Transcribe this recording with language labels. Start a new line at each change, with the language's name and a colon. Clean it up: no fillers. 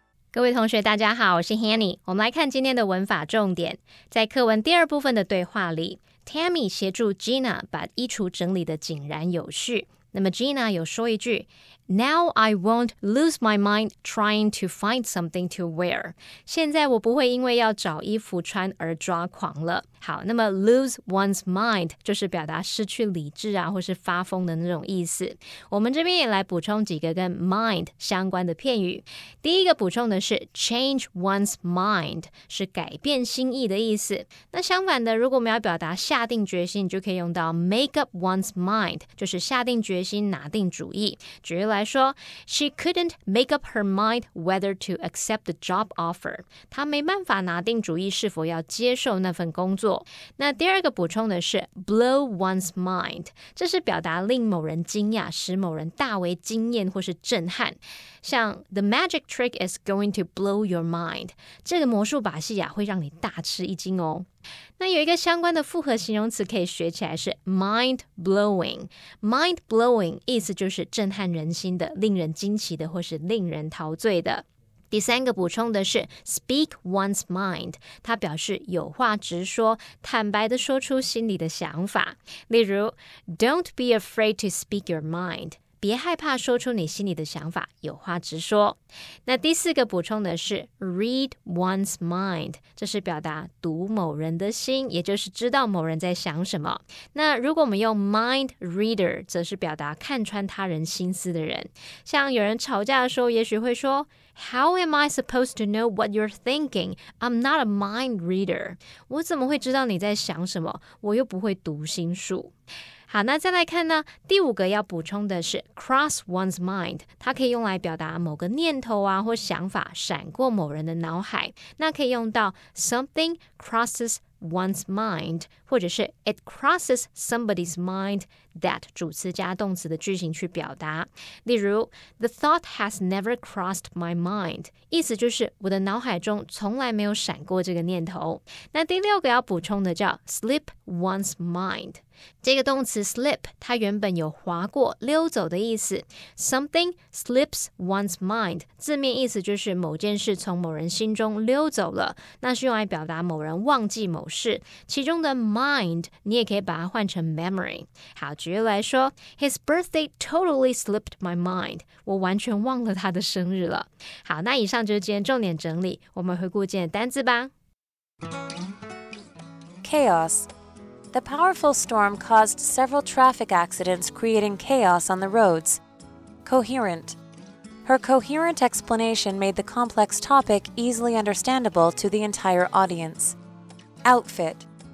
Chinese: 各位同学大家好，我是 Hanny。我们来看今天的文法重点。在课文第二部分的对话里， Tammy 协助 Gina 把衣橱整理得井然有序。那么
English: Gina
Chinese: 有说一句
English: Now I won't lose my mind trying to find something to wear.
Chinese: 现在我不会因为要找衣服穿而抓狂了。好，那么 lose one's mind 就是表达失去理智啊，或是发疯的那种意思。我们这边也来补充几个跟 mind 相关的片语。第一个补充的是 change one's mind， 是改变心意的意思。那相反的，如果我们要表达下定决心，就可以用到 make up one's mind， 就是下定决心拿定主意。举例来说
English: She couldn't make up her mind whether to accept the job offer.
Chinese: 她没办法拿定主意是否要接受那份工作。那第二个补充的是 blow one's mind， 这是表达令某人惊讶，使某人大为惊艳或是震撼。像
English: The magic trick is going to blow your mind，
Chinese: 这个魔术把戏啊会让你大吃一惊哦。那有一个相关的复合形容词可以学起来是 mind blowing。 mind blowing 意思就是震撼人心的，令人惊奇的，或是令人陶醉的。第三个补充的是 speak one's mind， 它表示有话直说，坦白的说出心里的想法。例如
English: Don't be afraid to speak your mind，
Chinese: 别害怕说出你心里的想法，有话直说。那第四个补充的是 read one's mind， 这是表达读某人的心，也就是知道某人在想什么。那如果我们用 mind reader， 则是表达看穿他人心思的人。像有人吵架的时候，也许会说
English: How am I supposed to know what you're thinking? I'm not a mind reader.
Chinese: 我怎么会知道你在想什么？我又不会读心术。好，那再来看呢，第五个要补充的是 cross one's mind， 它可以用来表达某个念头啊或想法闪过某人的脑海。那可以用到 something crosses one's mind， 或者是 it crosses somebody's mind that 主词加动词的句型去表达。例如
English: The thought has never crossed my mind，
Chinese: 意思就是我的脑海中从来没有闪过这个念头。那第6个要补充的叫 slip one's mind。这个动词 slip 它原本有划过溜走的意思， something slips one's mind 字面意思就是某件事从某人心中溜走了，那是用来表达某人忘记某事，其中的 mind 你也可以把它换成 memory。好，举例来说
English: His birthday totally slipped my mind，
Chinese: 我完全忘了他的生日了。好，那以上就是今天重点整理，我们回顾今天的单字吧。
English: Chaos.The powerful storm caused several traffic accidents, creating chaos on the roads. Coherent. Her coherent explanation made the complex topic easily understandable to the entire audience. Outfit.